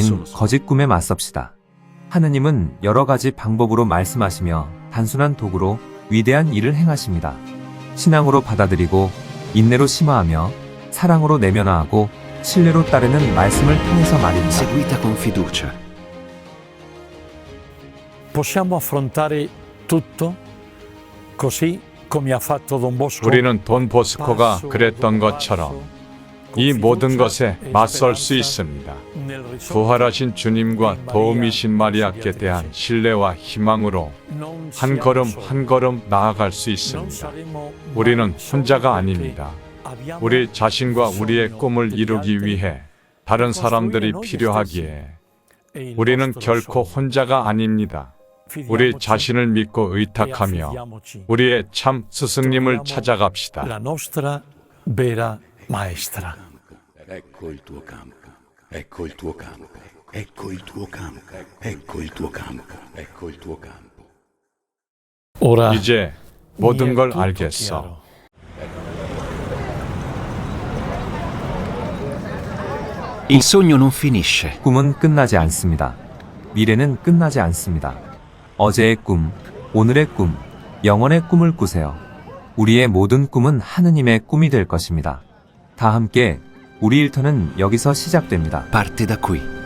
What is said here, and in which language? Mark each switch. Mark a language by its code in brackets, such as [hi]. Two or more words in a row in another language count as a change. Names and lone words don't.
[it] sono sogni. [ko] 거짓 꿈에 맞섭시다. 하느님은 여러 가지 방법으로 말씀하시며 단순한 도구로 위대한 일을 행하십니다. 신앙으로 받아들이고 인내로 심화하며 사랑으로 내면화하고 신뢰로 따르는 말씀을 통해서 말입니다. [it] seguita con fiducia. Possiamo affrontare tutto così come ha fatto Don Bosco. [ko] 우리는 돈 보스코가 그랬던 것처럼 이 모든 것에 맞설 수 있습니다. 부활하신 주님과 도우미신 마리아께 대한 신뢰와 희망으로 한 걸음 한 걸음 나아갈 수 있습니다. 우리는 혼자가 아닙니다. 우리 자신과 우리의 꿈을 이루기 위해 다른 사람들이 필요하기에 우리는 결코 혼자가 아닙니다. 우리 자신을 믿고 의탁하며 우리의 참 스승님을 찾아갑시다. [it] La nostra vera maestra. Ecco il tuo campo, ecco il tuo campo, ecco il tuo campo, ecco il tuo campo, ecco il tuo campo. Ora [ko] 이제 모든 걸 알겠어. [it] Il sogno non finisce. [ko] 꿈은 끝나지 않습니다. 미래는 끝나지 않습니다. 어제의 꿈, 오늘의 꿈, 영원의 꿈을 꾸세요. 우리의 모든 꿈은 하느님의 꿈이 될 것입니다. 다 함께 우리 일터는 여기서 시작됩니다. [it] Parte da qui.